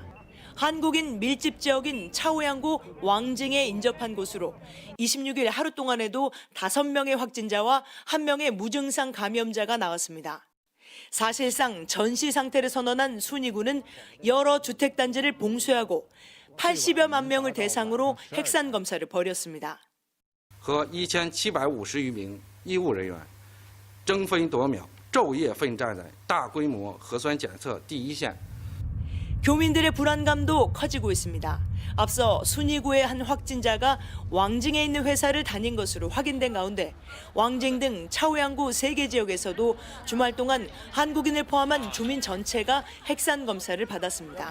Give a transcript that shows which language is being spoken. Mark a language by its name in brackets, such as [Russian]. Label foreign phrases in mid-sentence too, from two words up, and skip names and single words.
[Korean] 한국인 밀집 지역인 차오양구 왕징에 인접한 곳으로 26일 하루 동안에도 5명의 확진자와 1명의 무증상 감염자가 나왔습니다. 사실상 전시 상태를 선언한 순위구는 여러 주택단지를 봉쇄하고 80여만 명을 대상으로 핵산 검사를 벌였습니다. [Chinese] 和1750余名医务人员争分夺秒，昼夜奋战在大规模核酸检测第一线。 [Korean] 교민들의 불안감도 커지고 있습니다. 앞서 순위구의 한 확진자가 왕징에 있는 회사를 다닌 것으로 확인된 가운데 왕징 등 차오양구 3개 지역에서도 주말 동안 한국인을 포함한 주민 전체가 핵산 검사를 받았습니다.